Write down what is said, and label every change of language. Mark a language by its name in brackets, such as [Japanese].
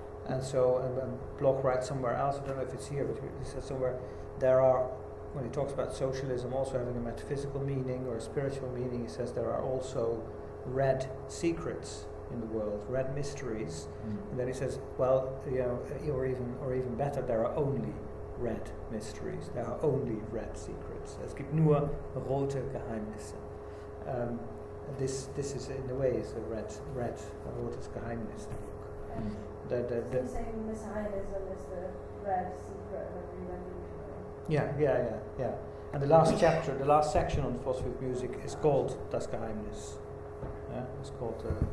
[English] And so Bloch writes somewhere else, I don't know if it's here, but he says somewhere when he talks about socialism also having a metaphysical meaning or a spiritual meaning, he says there are also red secrets in the world, red mysteries. And then he says, well, or even better, there are only red mysteries. There are only red secrets. [German] Es gibt nur rote Geheimnisse. [English] This is in a way is a red [German] rotes Geheimnis. [English] The same messianism is the red secret of every revolution. Yeah. And the last section on the philosophy of music is called Das Geheimnis. It's called.